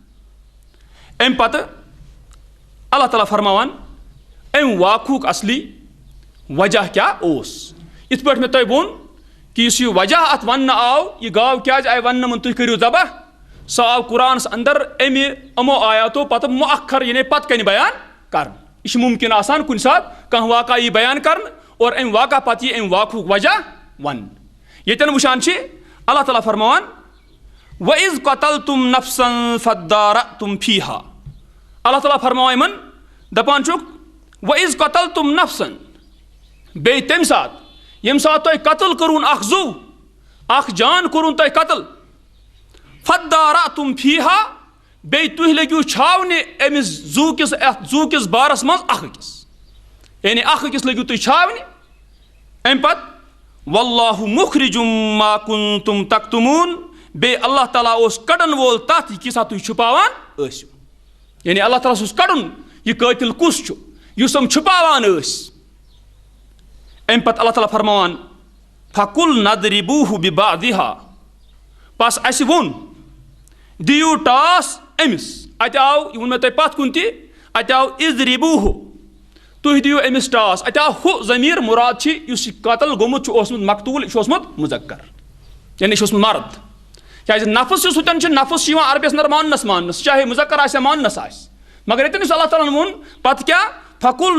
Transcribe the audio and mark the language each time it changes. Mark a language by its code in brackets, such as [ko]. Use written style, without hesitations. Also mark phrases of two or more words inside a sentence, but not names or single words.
[ks] امہِ پتہٕ اللہ تعالیٰ فرماوان امہِ واقعُک اصلی وجہ کیٛاہ اوس یِتھ پٲٹھۍ مےٚ تۄہہِ ووٚن کہ یُس یہِ وجہ اتھ وننہٕ آو یہِ گاو کیٛازِ آیہِ وننہٕ یِمن تُہۍ کٔرِو ذبح سُہ آو قرآنس اندر امہِ یِمو آیاتو پتہٕ مؤخر یعنی پتہٕ کنہِ بیان کرنہٕ یہِ چھُ مُمکِن آسان کُنہِ ساتہٕ کانٛہہ واقعہ یی بیان کرنہٕ اور امہِ واقعہ پتہٕ یی امہِ واقعُک وجہ وننہٕ ییٚتٮ۪ن وٕچھان چھِ اللہ تعالیٰ فرماوان [ar] وَإِذْ قَتَلْتُمْ نَفْسًا فَادَّارَأْتُمْ فِيهَا [ks] اللہ تعالیٰ فرماوان یِمن دپان چھُکھ [ar] وَإِذْ قَتَلْتُمْ نَفْسًا [ks] بیٚیہِ تمہِ ساتہٕ ییٚمہِ ساتہٕ تۄہہِ قتل کوٚرُن اکھ زُو اکھ جان کوٚرُن تۄہہِ قتل [ar] فَادَّارَأْتُمْ فِيهَا [ks] بیٚیہِ تُہۍ لٔگِو چھاونہِ أمِس زُو کِس بارس منٛز اکھ أکِس یعنی اکھ أکِس لٔگِو تُہۍ چھاونہِ امہِ پتہٕ [ar] وَاللَّهُ مُخْرِجُم مَا كُنتُم تَكْتُمُونَ [ks] بیٚیہِ اللہ تعالیٰ اوس کڑن وول تتھ یہِ کیٛاہ تُہۍ چھُپاوان ٲسِو یعنی اللہ تعالیٰ اوس کڑُن یہِ قٲتِل کُس چھُ یُس یِم چھُپاوان ٲسۍ امہِ پتہٕ اللہ تعالیٰ فرماوان [ar] فَقُلْ نَضْرِبُوهُ بِبَعْضِهَا [ks] پس اسہِ ووٚن دِیِو ٹاس أمِس اتہِ آو یہِ ووٚن مےٚ تۄہہِ پتھ کُن تہِ اتہِ آو اِضرِبوٗہُ تُہۍ دِیِو أمِس ٹاس اتہِ آو ہُہ ضمیٖر مُراد چھِ یُس یہِ قتل گوٚمُت چھُ اوسمُت مقتوٗل یہِ چھُ اوسمُت مُذکر یعنی یہِ چھُ اوسمُت مرد کیٛازِ نفس یُس ہُتٮ۪ن چھُ نفس چھُ یِوان عربِیس اندر ماننس چاہے مُذکر آسہِ یا ماننس آسہِ مگر ییٚتٮ۪ن یُس اللہ تعالیٰ ہن ووٚن پتہٕ کیٛاہ فَقُلْ